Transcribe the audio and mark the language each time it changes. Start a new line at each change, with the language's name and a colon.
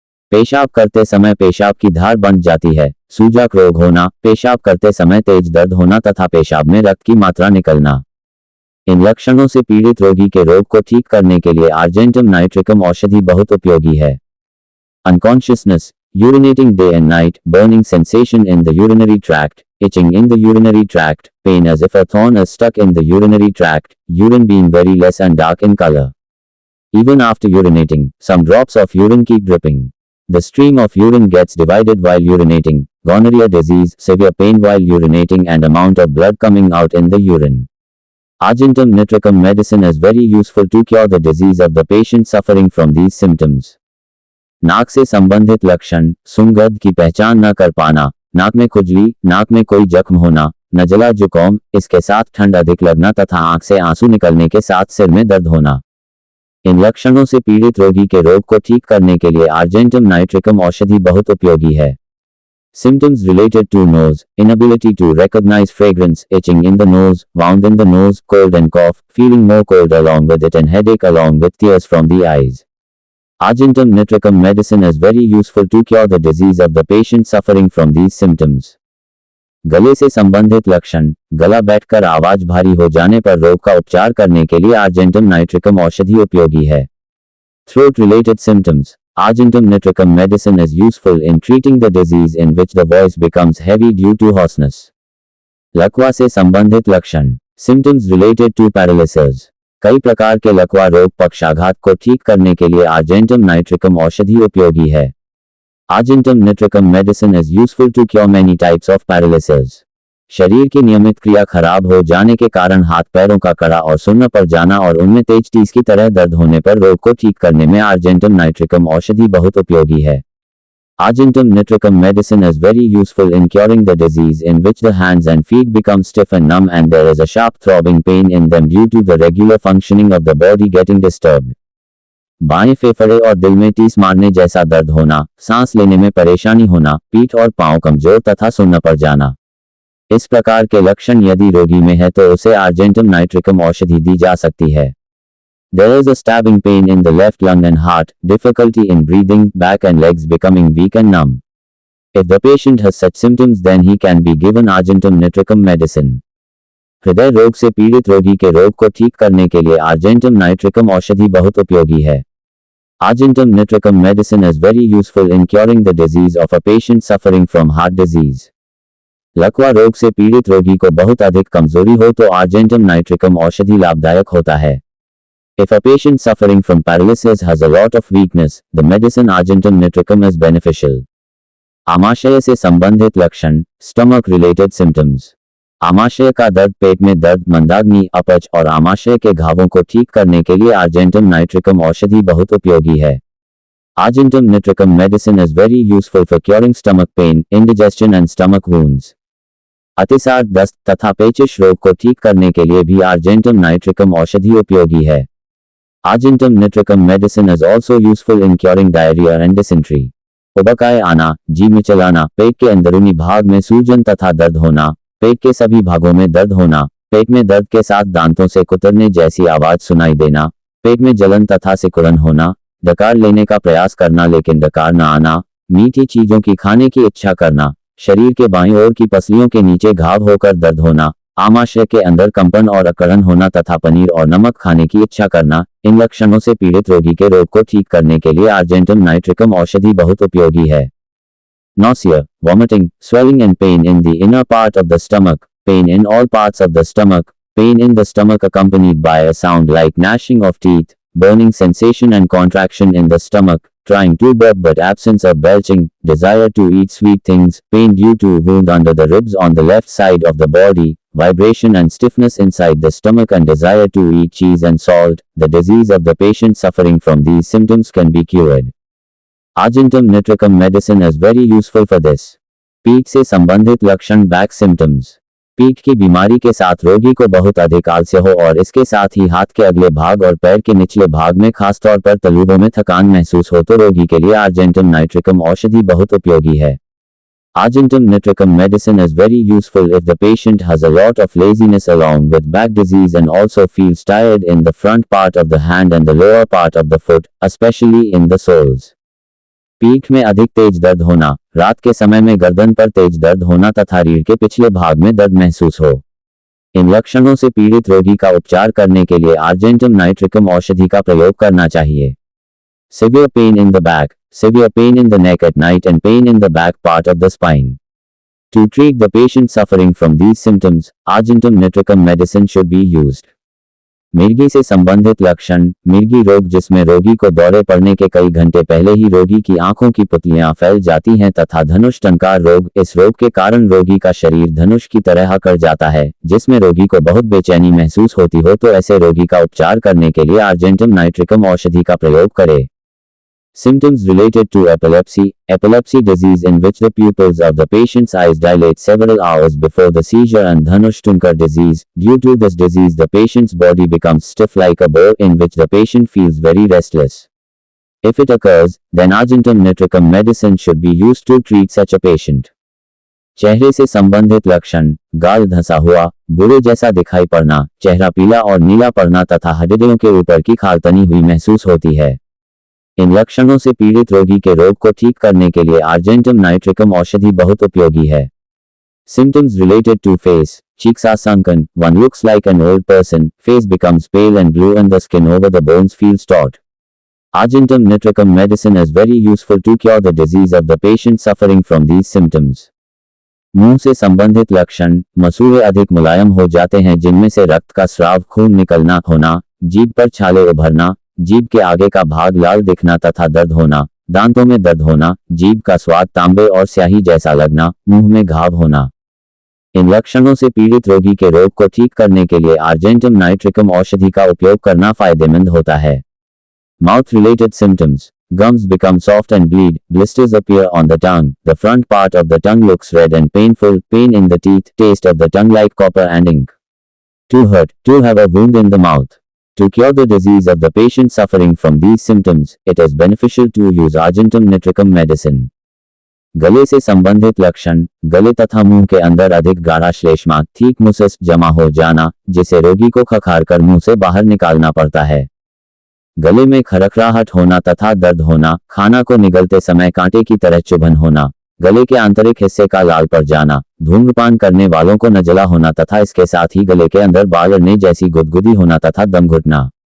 Hindi: पेशाब करते समय पेशाब की धार बंध जाती है. सूजक रोग होना, पेशाब करते समय तेज दर्द होना तथा पेशाब में रक्त की मात्रा निकलना. इन लक्षणों से पीड़ित रोगी के रोग को ठीक करने के लिए आर्जेंटम नाइट्रिकम औषधि बहुत उपयोगी है.
English: Unconsciousness, urinating day and night, burning sensation in the urinary tract, itching in the urinary tract, pain as if a thorn is stuck in the urinary tract, urine being very less and dark in color. Even after urinating, some drops of urine keep dripping. The stream of urine gets divided while urinating, gonorrhea disease, severe pain while urinating and amount of blood coming out in the urine. Argentum nitricum medicine is very useful to cure the disease of the patient suffering from these symptoms.
Hindi: नाक से संबंधित लक्षण, सुगंध की पहचान न कर पाना, नाक में खुजली, नाक में कोई जख्म होना, नजला जुकाम, इसके साथ ठंड अधिक लगना तथा आंख से आंसू निकलने के साथ सिर में दर्द होना. इन लक्षणों से पीड़ित रोगी के रोग को ठीक करने के लिए आर्जेंटम नाइट्रिकम औषधि बहुत उपयोगी है.
English: Symptoms related to nose, inability to recognize fragrance, itching in the nose, wound in the nose, cold and cough, feeling more cold along with it and headache along with tears from the eyes. Argentum nitricum medicine is very useful to cure the disease of the patient suffering from these symptoms.
Hindi: गले से संबंधित लक्षण, गला बैठकर आवाज भारी हो जाने पर रोग का उपचार करने के लिए आर्जेंटम नाइट्रिकम औषधि उपयोगी है.
English: Throat related symptoms, argentum nitricum medicine is useful in treating the disease in which the voice becomes heavy due to hoarseness.
Hindi: लकवा से संबंधित लक्षण,
English: symptoms related to paralysis.
Hindi: कई प्रकार के लकवा रोग पक्षाघात को ठीक करने के लिए आर्जेंटम नाइट्रिकम औषधि उपयोगी है.
English: Argentum nitricum medicine is useful to cure many types of paralysis.
Hindi: शरीर की नियमित क्रिया खराब हो जाने के कारण हाथ पैरों का कड़ा और सुन्न पड़ जाना और उनमें तेज टीस की तरह दर्द होने पर रोग को ठीक करने में आर्जेंटम नाइट्रिकम औषधि बहुत उपयोगी है.
English: Argentum nitricum medicine is very useful in curing the disease in which the hands and feet become stiff and numb and there is a sharp throbbing pain in them due to the regular functioning of the body getting disturbed.
Hindi: बाएं फेफड़े और दिल में टीस मारने जैसा दर्द होना, सांस लेने में परेशानी होना, पीठ और पांव कमजोर तथा सुन्न पड़ जाना. इस प्रकार के लक्षण यदि रोगी में है तो उसे आर्जेंटम नाइट्रिकम औषधि दी जा सकती है.
English: There is a stabbing pain in the left lung and heart, difficulty in breathing, back and legs becoming weak and numb. If the patient has such symptoms then he can be given Argentum nitricum medicine.
Hindi: हृदय रोग से पीड़ित रोगी के रोग को ठीक करने के लिए आर्जेंटम नाइट्रिकम औषधि बहुत उपयोगी है.
English: Argentum nitricum medicine is very useful in curing the disease of a patient suffering from heart disease.
Hindi: लकवा रोग से पीड़ित रोगी को बहुत अधिक कमजोरी हो तो आर्जेंटम नाइट्रिकम औषधि लाभदायक होता है.
English: If a patient suffering from paralysis has a lot of weakness, the medicine Argentum nitricum is beneficial.
Hindi: आमाशय से संबंधित लक्षण,
English: stomach related symptoms.
Hindi: आमाशय का दर्द, पेट में दर्द, मंदाग्नि, अपच और आमाशय के घावों को ठीक करने के लिए आर्जेंटम नाइट्रिकम औषधि बहुत उपयोगी है.
English: Argentum nitricum medicine is very useful for curing stomach pain, indigestion and stomach wounds.
Hindi: अतिसार, दस्त तथा पेचिश रोग को ठीक करने के लिए भी आर्जेंटम नाइट्रिकम औषधि उपयोगी है.
English: Argentum nitricum medicine is also useful in curing diarrhea and dysentery.
Hindi: उबकाए आना, जी मिचलाना, पेट के अंदरूनी भाग में सूजन तथा दर्द होना, पेट के सभी भागों में दर्द होना, पेट में दर्द के साथ दांतों से कुतरने जैसी आवाज सुनाई देना, पेट में जलन तथा सिकुड़न होना, डकार लेने का प्रयास करना लेकिन डकार न आना, मीठी चीजों की खाने की इच्छा करना, शरीर के बाईं ओर की पसलियों के नीचे घाव होकर दर्द होना, आमाशय के अंदर कंपन और अकड़न होना तथा पनीर और नमक खाने की इच्छा करना, इन लक्षणों से पीड़ित रोगी के रोग को ठीक करने के लिए आर्जेंटम नाइट्रिकम औषधि बहुत उपयोगी है.
English: Nausea, vomiting, swelling and pain in the inner part of the stomach, pain in all parts of the stomach, pain in the stomach accompanied by a sound like gnashing of teeth, burning sensation and contraction in the stomach, trying to burp but absence of belching, desire to eat sweet things, pain due to wound under the ribs on the left side of the body, vibration and stiffness inside the stomach and desire to eat cheese and salt. The disease of the patient suffering from these symptoms can be cured. Argentum nitricum medicine is very useful for this.
Hindi: पीठ से संबंधित लक्षण,
English: Back symptoms.
Hindi: पीठ की बीमारी के साथ रोगी को बहुत अधिक आलस्य हो और इसके साथ ही हाथ के अगले भाग और पैर के निचले भाग में खासतौर पर तलुओं में थकान महसूस हो तो रोगी के लिए आर्जेंटम नाइट्रिकम औषधि बहुत उपयोगी है.
English: Argentum nitricum medicine is very useful if the patient has a lot of laziness along with back disease and also feels tired in the front part of the hand and the lower part of the foot, especially in the soles.
Hindi: पीठ में अधिक तेज दर्द होना, रात के समय में गर्दन पर तेज दर्द होना तथा रीढ़ के पिछले भाग में दर्द महसूस हो. इन लक्षणों से पीड़ित रोगी का उपचार करने के लिए आर्जेंटम नाइट्रिकम औषधि का प्रयोग करना चाहिए.
English: Severe pain in the back, severe pain in the neck at night and pain in the back part of the spine. To treat the patient suffering from these symptoms, Argentum nitricum medicine should be used.
Hindi: मिर्गी से संबंधित लक्षण, मिर्गी रोग जिसमें रोगी को दौरे पड़ने के कई घंटे पहले ही रोगी की आंखों की पुतलियां फैल जाती हैं तथा धनुष टंकार रोग. इस रोग के कारण रोगी का शरीर धनुष की तरह अकड़ जाता है, जिसमें रोगी को बहुत बेचैनी महसूस होती हो तो ऐसे रोगी का उपचार करने के लिए आर्जेंटम नाइट्रिकम औषधि का प्रयोग करें.
English: Symptoms related to epilepsy, epilepsy disease in which the pupils of the patient's eyes dilate several hours before the seizure and Dhanush-Tunkar disease. Due to this disease the patient's body becomes stiff like a bow in which the patient feels very restless. If it occurs, then Argentum nitricum medicine should be used to treat such a patient.
Hindi: चेहरे से संबंधित लक्षण, गाल धंसा हुआ, बुरे जैसा दिखाई पड़ना, चेहरा पीला और नीला पड़ना तथा हड्डियों के ऊपर की खाल तनी हुई महसूस होती है. इन लक्षणों से पीड़ित रोगी के रोग को ठीक करने के लिए आर्जेंटम नाइट्रिकम औषधि बहुत उपयोगी है.
English: Symptoms related to face, cheeks are sunken, one looks like an old person, face becomes pale and blue and the skin over the bones feels taut. Argentum nitricum medicine is very useful to cure the disease of the patient suffering from these symptoms.
Hindi: मुंह से संबंधित लक्षण, मसूड़े अधिक मुलायम हो जाते हैं जिनमें से रक्त का स्राव, खून निकलना होना, जीभ पर छाले उभरना, जीभ के आगे का भाग लाल दिखना तथा दर्द होना, दांतों में दर्द होना, जीभ का स्वाद तांबे और स्याही जैसा लगना, मुंह में घाव होना। इन लक्षणों से पीड़ित रोगी के रोग को ठीक करने के लिए आर्जेंटम नाइट्रिकम औषधि का उपयोग करना फायदेमंद होता है।
English: Mouth related symptoms: gums become soft and bleed, blisters appear on the tongue, the front part of the tongue looks red and painful, pain in the teeth, taste of the tongue like copper and ink. To hurt, to have a wound in the mouth. To cure the disease of the patient suffering from these symptoms, it is beneficial to use argentum nitricum medicine.
Hindi: गले से संबंधित लक्षण: गले तथा मुंह के अंदर अधिक गाढ़ा श्लेष्मा
English: thick mucus
Hindi: जमा हो जाना, जिसे रोगी को खखारकर मुंह से बाहर निकालना पड़ता है। गले में खरखराहट होना तथा दर्द होना, खाना को निगलते समय कांटे की तरह चुभन होना, गले के आंतरिक हिस्से का लाल पड़ जाना, धूम्रपान करने वालों को नजला होना तथा इसके साथ ही गले के अंदर बाल अड़ने जैसी गुदगुदी होना तथा दम घुटना।